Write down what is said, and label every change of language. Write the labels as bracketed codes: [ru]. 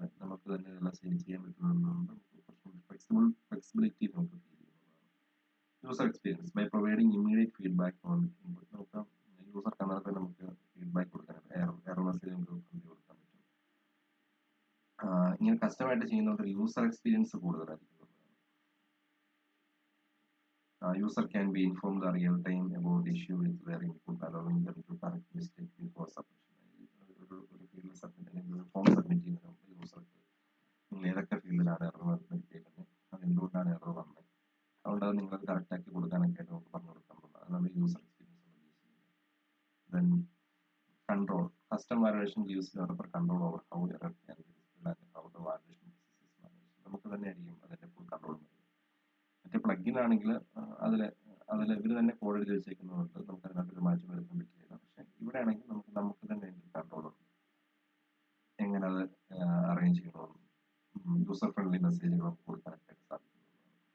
[ml] നമുക്ക് തന്നെ എല്ലാം സെറ്റ് ചെയ്യാൻ പറ്റുന്നതുകൊണ്ട് ഫ്ലെക്സിബിലിറ്റി നമുക്ക് ഫീൽ ചെയ്യുന്നതാണ്. [en] User experience, by providing immediate feedback on input. [ml] നമുക്ക് യൂസർ കണ്ടാൽ നമുക്ക് ഫീഡ്ബാക്ക് കൊടുക്കാനായിട്ട് എറർ മെസ്സേജ് നമുക്ക് പ്രിന്റ് കൊടുക്കാൻ പറ്റും. ഇങ്ങനെ കസ്റ്റമായിട്ട് ചെയ്യുന്നതുകൊണ്ട് യൂസർ എക്സ്പീരിയൻസ് കൂടുതലായിരിക്കും. [en] User can be informed the real time about the issue with their input, allowing them to correct mistake before submission. [ml] ഒരു ഫീൽഡ് ഫോം സബ്മിറ്റ് ചെയ്യുന്നതിന് യൂസർക്ക് നിങ്ങൾ ഏതൊക്കെ ഫീൽഡിലാണ് എറർ വരുത്തിയിരിക്കുന്നത്, അതെന്തുകൊണ്ടാണ് എറർ വന്നത്, അതുകൊണ്ട് അത് നിങ്ങൾ കറക്റ്റ് ആക്കി കൊടുക്കാനൊക്കെ ആയിട്ട് നമുക്ക് പറഞ്ഞു കൊടുക്കാൻ പറ്റും. അതാണ് യൂസർ എക്സ്പീരിയൻസ് യൂസ് ചെയ്യുന്നത്. [en] Then control, custom validation gives developer control over how error can be displayed and how the validation process is managed. [ml] നമുക്ക് തന്നെ ആയിരിക്കും അതിന്റെ ഫുൾ കൺട്രോൾ. മറ്റേ പ്ലഗിൻ ആണെങ്കിൽ അതിൽ ഇവർ തന്നെ കോഡ് എഴുതി വെച്ചേക്കുന്നതുകൊണ്ട് നമുക്ക് അതിനകത്തൊരു മാറ്റം വരുത്താൻ പറ്റില്ല. പക്ഷെ ഇവിടെ ആണെങ്കിൽ നമുക്ക് തന്നെ അതിൻ്റെ കൺട്രോൾ ഉണ്ട്, എങ്ങനെ അത് അറേഞ്ച് ചെയ്യണമെന്നും യൂസർ ഫ്രണ്ട്ലി മെസ്സേജുകൾ കൊടുക്കാനൊക്കെ സാധിക്കുന്നതാണ്.